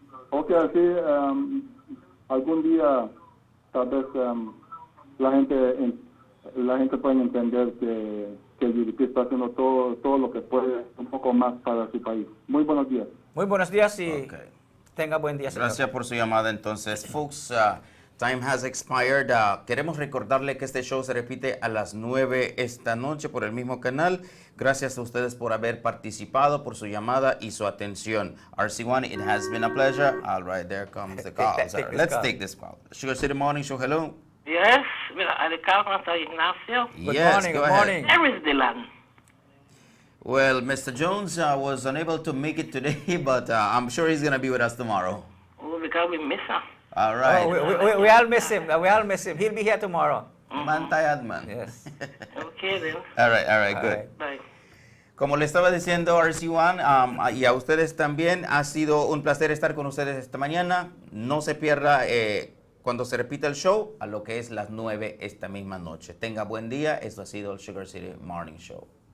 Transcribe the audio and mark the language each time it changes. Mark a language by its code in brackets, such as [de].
[es] Ok, así algún día tal vez la gente puede entender que el UDP está haciendo todo lo que puede, un poco más para su país. Muy buenos días. Muy buenos días y tenga buen día, señor. Gracias por su llamada. Entonces, [en] folks, time has expired. [es] Queremos recordarle que este show se repite a las 9 esta noche por el mismo canal. Gracias a ustedes por haber participado, por su llamada y su atención. [en] RC1, it has been a pleasure. All right, there comes the call. Let's take this call. Sugar City Morning Show, hello. Yes, Ricardo Ignacio. Good morning. Where is Dylan? Well, Mr. Jones was unable to make it today, but I'm sure he's going to be with us tomorrow. Oh, because we miss him. All right. Oh, we all miss him. We all miss him. He'll be here tomorrow. Man tired, man. Yes. Okay, then. All right, good. Bye. [es] Como le estaba diciendo RC1 y a ustedes también, ha sido un placer estar con ustedes esta mañana. No se pierda cuando se repita el show a lo que es las 9 esta misma noche. Tenga buen día. Esto ha sido el Sugar City Morning Show.